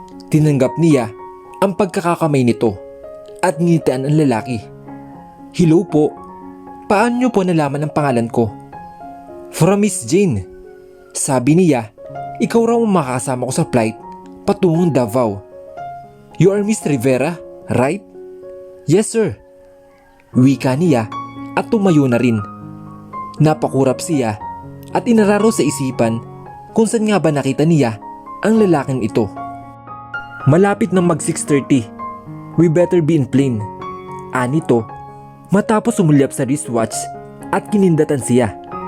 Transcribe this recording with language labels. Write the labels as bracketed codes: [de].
[tl] Tinanggap niya ang pagkakakamay nito at ngitian ang lalaki. Hello po. Paano niyo po nalaman ang pangalan ko? [en] From Miss Jane. [tl] Sabi niya, ikaw raw ang makakasama ko sa flight patungong Davao. [en] You are Miss Rivera, right? Yes sir. [tl] Wika niya at tumayo na rin. Napakurap siya at inararo sa isipan kung saan nga ba nakita niya ang lalaking ito. Malapit na mag 6:30. [en] We better be in plane. [tl] Anito, matapos sumulyap sa wristwatch at kinindatan siya.